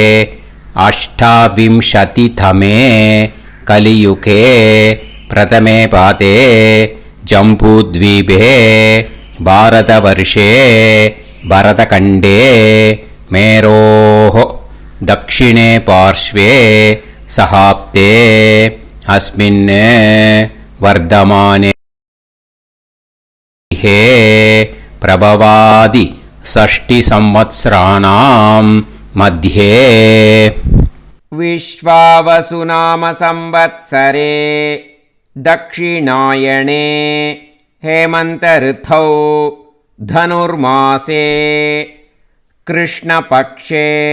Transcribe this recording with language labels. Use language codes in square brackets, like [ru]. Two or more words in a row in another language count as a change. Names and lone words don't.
[sa] अष्टाविंशतितमे कलियुगे प्रथमे पादे जम्बूद्वीपे भारतवर्षे भरतखण्डे मेरोः दक्षिणे पार्श्वे शकाब्दे अस्मिन् वर्तमाने हे प्रभवादि षष्टि संवत्सराणां मध्ये. विश्वावसु नाम संवत्सरे दक्षिणायणे हेमन्त ऋतौ धनुर्मासे कृष्णपक्षे